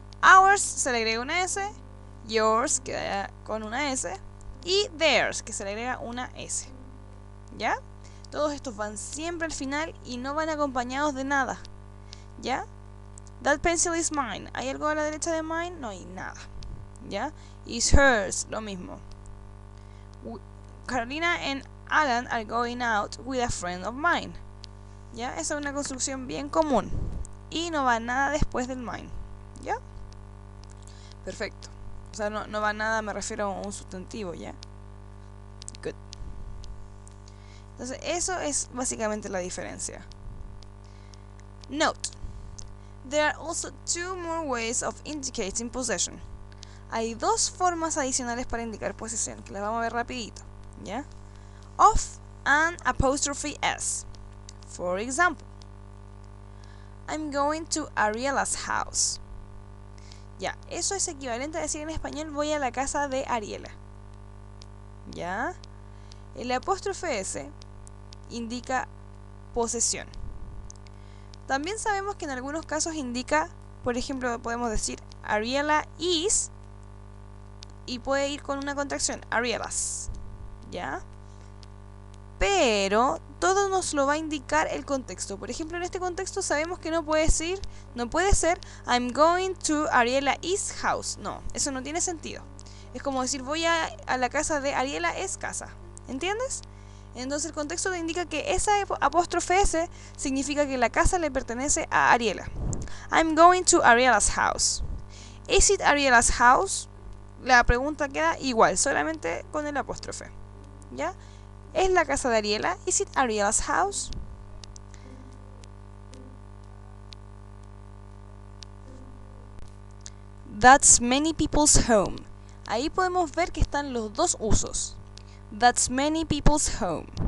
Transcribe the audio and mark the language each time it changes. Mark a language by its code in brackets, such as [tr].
[es] Ours se le agrega una S. Yours queda con una S. Y theirs, que se le agrega una S. ¿Ya? Todos estos van siempre al final y no van acompañados de nada. ¿Ya? [en] That pencil is mine. [es] ¿Hay algo a la derecha de mine? No hay nada. ¿Ya? [en] Is hers, [es] lo mismo. [en] Carolina and Alan are going out with a friend of mine. [es] ¿Ya? Esa es una construcción bien común. Y no va nada después del mine. ¿Ya? Perfecto. O sea, no va nada, me refiero a un sustantivo, ¿ya? Good. Entonces, eso es básicamente la diferencia. [en] Note. There are also two more ways of indicating possession. [es] Hay dos formas adicionales para indicar posesión, que las vamos a ver rapidito, ¿ya? [en] Of and apostrophe s. For example, I'm going to Ariela's house. [es] Ya, eso es equivalente a decir en español voy a la casa de Ariela. ¿Ya? El apóstrofe S indica posesión. También sabemos que en algunos casos indica, por ejemplo, podemos decir [en] Ariela is [es] y puede ir con una contracción, Arielas, ¿ya? Pero todo nos lo va a indicar el contexto. Por ejemplo, en este contexto sabemos que no puede ser [en] I'm going to Ariela is house. [es] No, eso no tiene sentido. Es como decir voy a la casa de Ariela es casa. ¿Entiendes? Entonces el contexto te indica que esa apóstrofe S significa que la casa le pertenece a Ariela. [en] I'm going to Ariela's house. Is it Ariela's house? [es] La pregunta queda igual, solamente con el apóstrofe. ¿Ya? ¿Es la casa de Ariela? [en] Is it Ariela's house? That's many people's home. [es] Ahí podemos ver que están los dos usos. [en] That's many people's home.